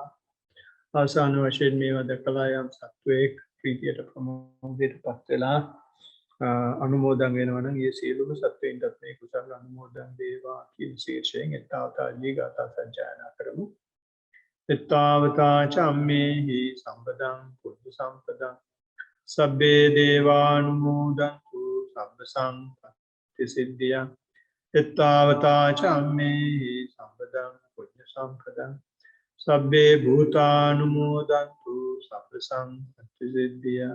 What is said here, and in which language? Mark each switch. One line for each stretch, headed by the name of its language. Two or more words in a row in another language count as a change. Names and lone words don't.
Sinhala: අවසාන වශයෙන් මේවා දැකලා යම් සත්වයක් ප්‍රීතියට ප්‍රමෝදයටපත් වෙලා අනුමෝදන් වෙනවා නම් ඒ සියලුම සත්වයින්ටත් මේ කුසල අනුමෝදන් වේවා කියන ශීර්ෂයෙන් එත්තාවතා ජීගතා සජ්ජායනා කරමු.
Pali: එත්තාවතා චම්මේහි සම්පදං පුඤ්ඤ සම්පදං සබ්බේ දේවානුමෝදන්තු සබ්බ සම්පත්ති සිද්ධියා. එත්තාවතා චම්මේහි සම්පදං පුඤ්ඤ සම්පදං සබ්බේ භූතානුමෝදන්තු සබ්බ සම්පත්ති සිද්ධියා.